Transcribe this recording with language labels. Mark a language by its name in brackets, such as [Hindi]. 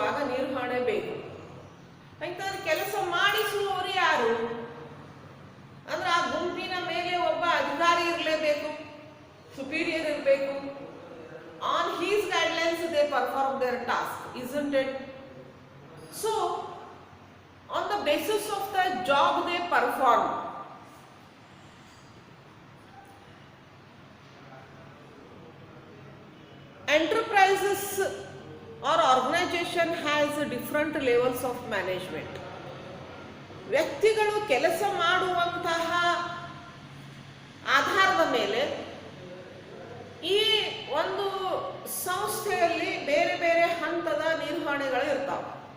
[Kannada] ನಿರ್ವಹಣೆ ಬೇಕು. ಯಾಕಂದ್ರೆ ಕೆಲಸ ಮಾಡಿಸುವವರು ಯಾರು ಅಂದ್ರೆ ಆ ಗುಂಪಿನ ಮೇಲೆ ಒಬ್ಬ ಅಧಿಕಾರಿ ಇರಲೇಬೇಕು, ಸುಪೀರಿಯರ್ ಇರಬೇಕು. [English] On his guidelines they perform their task, isn't it? So on the basis of the job they perform, enterprises or organization has different levels of management. [Kannada] ವ್ಯಕ್ತಿಗಳು ಕೆಲಸ ಮಾಡುವಂತಹ ಆಧಾರದ ಮೇಲೆ ಈ ಒಂದು ಸಂಸ್ಥೆಯಲ್ಲಿ ಬೇರೆ ಬೇರೆ ಹಂತದ ನಿರ್ವಹಣೆಗಳು ಇರ್ತಾವೆ.